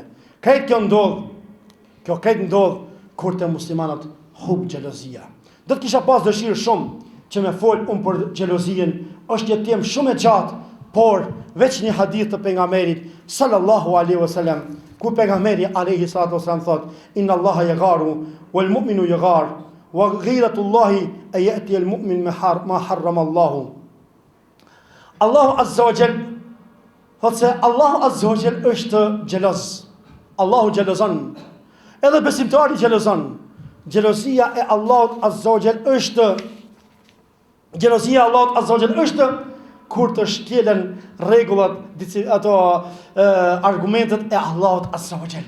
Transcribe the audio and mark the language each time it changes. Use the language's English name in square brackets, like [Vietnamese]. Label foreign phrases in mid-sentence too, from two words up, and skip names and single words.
[Albanian] Kjo ndodh kur të muslimanët hub xhelozia. Do të kisha pas dëshirë shumë që me fol për xhelozien, është një temë shumë e gjatë, por veç një hadith të pejgamberit [Arabic] صلى الله عليه وسلم, [Albanian] ku pejgamberi [Arabic] عليه الصلاة والسلام [Albanian] thot: [Arabic] "إن الله يغار والمؤمن يغار وغيرة الله أن يأتي المؤمن ما حرم الله." [Albanian] Allahu [Arabic] عز وجل [Albanian] thot se Allahu [Arabic] عز وجل [Albanian] është xheloz. Allahu xhelozon. Edhe besimtari xhelozon. Xhelozia e Allahut [Arabic] عز وجل [Albanian] është kur të shkelen rregullat, argumentet e Allahut [Arabic] عز وجل.